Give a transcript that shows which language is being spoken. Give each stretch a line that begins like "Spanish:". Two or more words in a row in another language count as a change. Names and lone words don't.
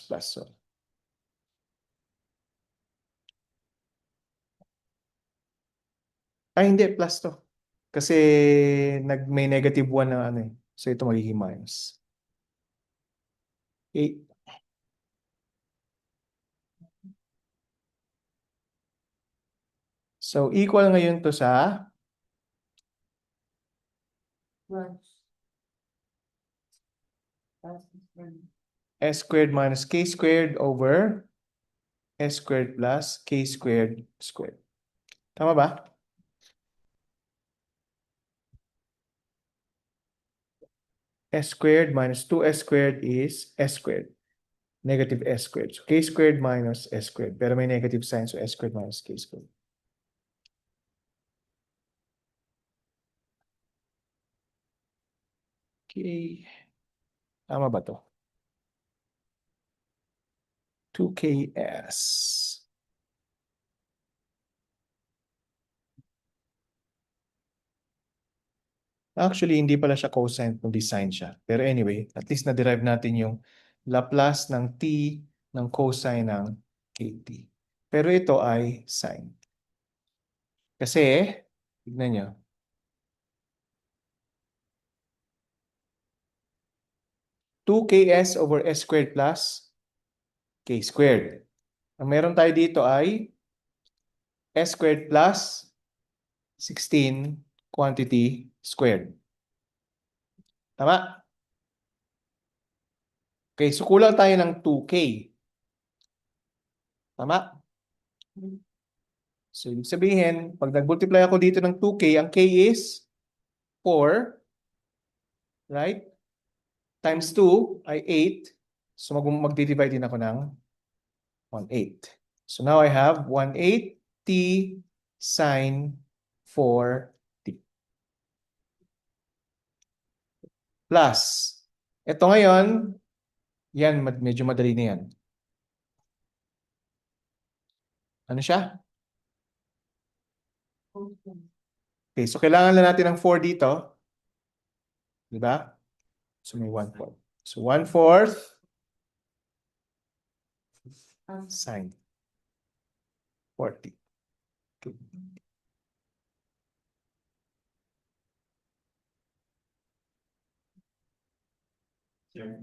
Filipino: So, hindi. Plus to. Kasi may negative 1 na ano eh. So, ito magiging minus. Okay.
English: So, equal
Filipino: ngayon to sa
English: S squared minus K squared over S squared plus K squared squared.
Filipino: Tama ba?
English: S squared minus 2s squared is s squared. Negative s squared. So k squared minus s squared.
Filipino: Pero may
English: negative sign, so s squared minus k squared. Okay.
Filipino: Tama ba to? 2ks. Actually, hindi pala siya cosine kundi sine siya. Pero anyway, at least na-derive natin yung Laplace ng t ng cosine ng kt. Pero ito ay sine. Kasi, tignan nyo,
English: 2ks over s squared plus k squared.
Filipino: Ang meron tayo dito ay
English: s squared plus 16 quantity squared.
Filipino: Tama? Okay, so kulang tayo ng 2k. Tama? So, ibig sabihin, pag nag-multiply ako dito ng 2k, ang
English: k is 4,
Filipino: right? Times 2 ay 8. So, mag-divide din ako ng 1/8.
English: So, now I have 1/8 t sine 4t. Plus,
Filipino: ito ngayon, yan, medyo madali na yan. Ano siya? Okay, so kailangan lang natin ng 4 dito. Diba? So, may 1/4.
English: So, 1/4 sine 40. Okay. Sir,